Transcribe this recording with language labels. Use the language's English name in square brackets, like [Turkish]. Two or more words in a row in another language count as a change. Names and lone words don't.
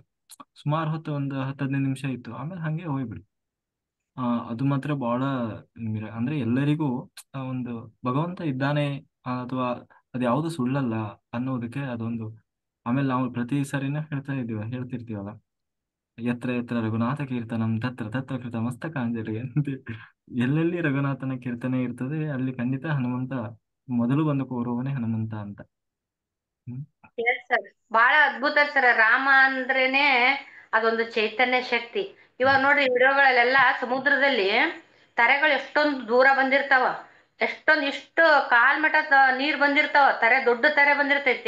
[Kannada] ಸುಮಾರು ಹೊತ್ತು ಒಂದು 10-15 ನಿಮಿಷ ಇತ್ತು, ಆಮೇಲೆ ಹಂಗೆ ಹೋಗ್ಬಿಡು. ಅದು ಮಾತ್ರ ಬಹಳ ಅಂದ್ರೆ ಎಲ್ಲರಿಗೂ ಒಂದು ಭಗವಂತ ಇದ್ದಾನೆ, ಅಥವಾ ಅದ್ಯಾವುದು ಸುಳ್ಳಲ್ಲ ಅನ್ನೋದಕ್ಕೆ ಅದೊಂದು. ಆಮೇಲೆ ನಾವು ಪ್ರತಿ ಸರಿನ ಹೇಳ್ತಿರ್ತೀವಲ್ಲ, [Sanskrit] ಎತ್ರ ಎತ್ರ ರಘುನಾಥ ಕೀರ್ತನಂ ತತ್ರ ತತ್ರ ಕೃತ ಮಸ್ತಕಾಂಜಲಿ [Kannada] ಅಂತ. ಎಲ್ಲೆಲ್ಲಿ ರಘುನಾಥನ ಕೀರ್ತನೆ ಇರ್ತದೆ ಅಲ್ಲಿ ಖಂಡಿತ ಹನುಮಂತ ಮೊದಲು ಬಂದು ಕೋರುವವನೇ ಹನುಮಂತ ಅಂತ. ಹ್ಮ್. [English] Yes, sir. [Kannada] ಬಹಳ ಅದ್ಭುತ ಸರ್. ರಾಮ ಅಂದ್ರೇನೆ ಅದೊಂದು ಚೈತನ್ಯ ಶಕ್ತಿ. ಇವಾಗ ನೋಡ್ರಿ ವಿಡಿಯೋಗಳಲ್ಲೆಲ್ಲ ಸಮುದ್ರದಲ್ಲಿ ತರೆಗಳು ಎಷ್ಟೊಂದು ದೂರ ಬಂದಿರ್ತಾವ, ಇಷ್ಟು ಕಾಲ್ ಮಟ ನೀರ್ ಬಂದಿರ್ತಾವ, ದೊಡ್ಡ ತೆರೆ ಬಂದಿರ್ತೈತಿ.